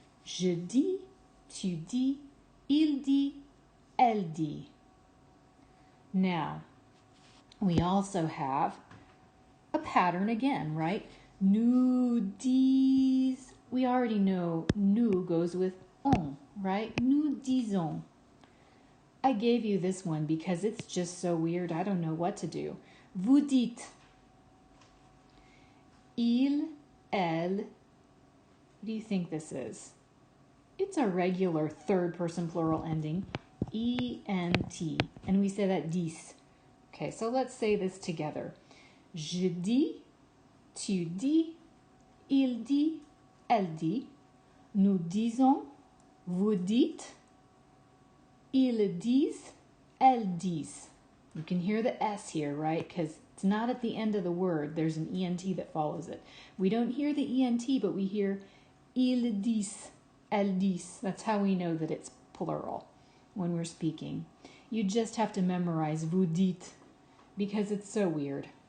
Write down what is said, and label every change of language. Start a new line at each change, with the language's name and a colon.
French: Je dis, tu dis, il dit, elle dit.
English: Now, we also have a pattern again, right? Nous dis, we already know nous goes with on, right?
French: Nous disons.
English: I gave you this one because it's just so weird. I don't know what to do.
French: Vous dites.
English: Il, elle. What do you think this is? It's a regular third person plural ending. E-N-T. And we say that dis. Okay, so let's say this together.
French: Je dis, tu dis, il dit, elle dit. Nous disons, vous dites, ils disent, elles disent.
English: You can hear the S here, right? Because it's not at the end of the word. There's an ENT that follows it. We don't hear the ENT, but we hear
French: ils disent, elles disent.
English: That's how we know that it's plural when we're speaking. You just have to memorize
French: vous dites
English: because it's so weird.